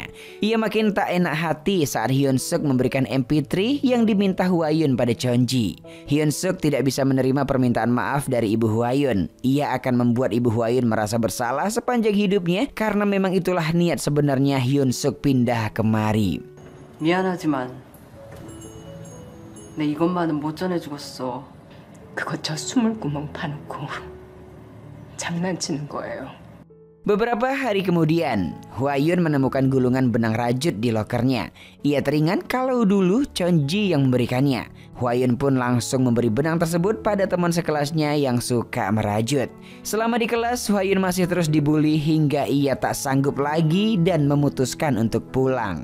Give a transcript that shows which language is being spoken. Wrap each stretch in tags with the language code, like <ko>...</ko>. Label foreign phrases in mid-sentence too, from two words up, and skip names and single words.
<id>Ia makin tak enak hati saat Hyun Suk memberikan MP3 yang diminta Hwayun pada Chonji. Hyun Suk tidak bisa menerima permintaan maaf dari ibu Hwayun. Ia akan membuat ibu Hwayun merasa bersalah sepanjang hidupnya karena memang itulah niat sebenarnya Hyun Suk pindah kemari.</id> <ko>미안하지만 내 이것만은 못 전해주겠어. 그거 저 수물구멍 파놓고 장난치는 거예요.</ko> <id>Beberapa hari kemudian, Hwayun menemukan gulungan benang rajut di lokernya. Ia teringat kalau dulu Chonji yang memberikannya. Hwayun pun langsung memberi benang tersebut pada teman sekelasnya yang suka merajut. Selama di kelas, Hwayun masih terus dibully hingga ia tak sanggup lagi dan memutuskan untuk pulang.</id>